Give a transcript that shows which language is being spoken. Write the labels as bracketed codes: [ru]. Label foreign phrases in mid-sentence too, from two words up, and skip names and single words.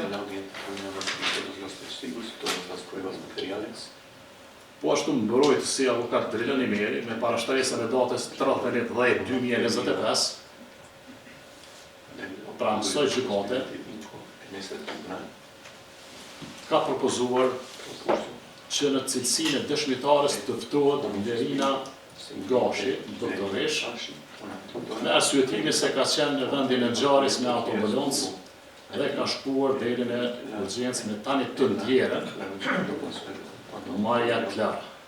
[es] en la audiencia reunimos todos los testigos y todas las pruebas materiales. [sq] Po ashtu mbrojt si avokat Drilan Imeri me parashtresën e datës 31/10/2025 pra mësoj gjykate [es] En ese tribunal [sq] ka propozuar që në cilësinë e dëshmitares të ftohet Lerina Gashi, doktoresh, me arsyetimin se ka qenë në vendin e ngjarjes me autoambulancë dhe ka shkuar deri në urgjencë me tani të ndjerën, Maria Clara.